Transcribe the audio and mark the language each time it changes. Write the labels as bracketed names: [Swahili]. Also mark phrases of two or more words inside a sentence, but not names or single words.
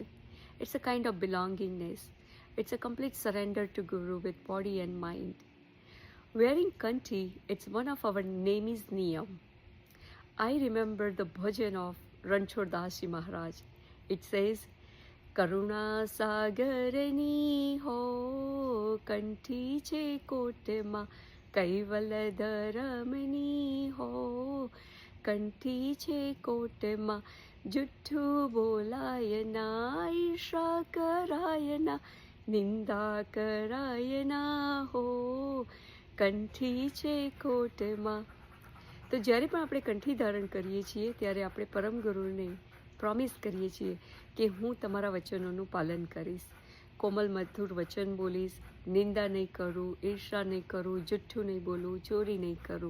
[English] It's a kind of belongingness. It's a complete surrender to Guru with body and mind. Wearing Kanthi, it's one of our Nemi's niyam. I remember the bhajan of Ranchhod Das Ji Maharaj. It says, [Gujarati] કરુણા સાગરની હો, કંઠી છે કોટમાં, કૈવલ ધરમની હો, કંઠી છે કોટમાં, જુઠ્ઠું બોલાય ના, ઈર્ષા કરાય ના, નિંદા કરાય ના હો, કંઠી છે કોટમાં. તો જ્યારે પણ આપણે કંઠી ધારણ કરીએ છીએ ત્યારે આપણે પરમ ગુરુને પ્રોમિસ કરીએ છીએ કે હું તમારા વચનોનું પાલન કરીશ, કોમલ મધુર વચન બોલીશ, નિંદા નહીં કરું, ઈર્ષા નહીં કરું, જુઠ્ઠું નહીં બોલું, ચોરી નહીં કરું.